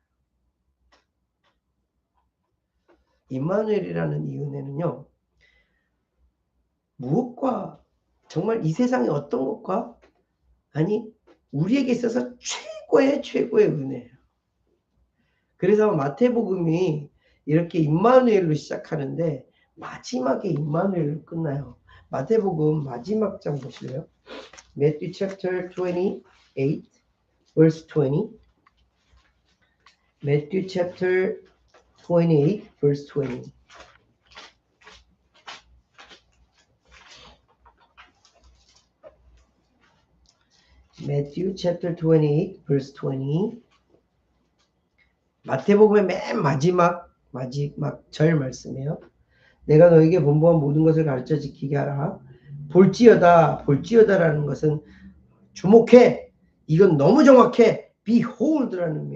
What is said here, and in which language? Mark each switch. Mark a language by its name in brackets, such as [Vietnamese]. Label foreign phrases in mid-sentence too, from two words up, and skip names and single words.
[Korean] 임마누엘이라는 이 은혜는요, 무엇과, 정말 이 세상의 어떤 것과, 아니 우리에게 있어서 최고의 은혜예요. 그래서 마태복음이 이렇게 임마누엘로 시작하는데 마지막에 임마누엘로 끝나요. 마태복음 마지막 장 보실래요? [English] Matthew chapter 28 verse 20. Matthew chapter 28 verse 20. Matthew chapter 28 verse 20. [Korean] 마태복음의 맨 마지막 절 말씀이에요. 내가 너에게 분부한 모든 것을 가르쳐 지키게 하라. 볼지어다라는 것은 주목해. 이건 너무 정확해. Behold라는 의미예요.